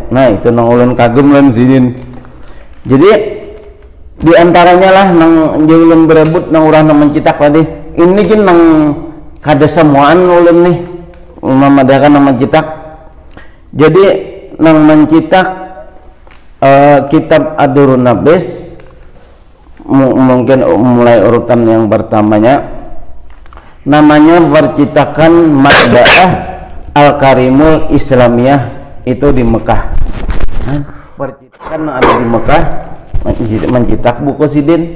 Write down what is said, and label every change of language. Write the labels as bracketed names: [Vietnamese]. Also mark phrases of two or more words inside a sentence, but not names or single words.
[Banjar] Nah, itu nang ulun kagum lan Sidin. Jadi di antaranya lah nang ulun berebut nang urang nang mencetak tadi. Ini kan nang kada semuaan ulun nih memadakan nang mencetak. [Indonesian] Jadi nang mencetak kitab Ad-Durrun Nafis mungkin mulai urutan yang pertamanya namanya percetakan Matba'ah Al-Karimul Islamiyah itu di Mekah. Percetakan ada di Mekah mencetak buku Sidin.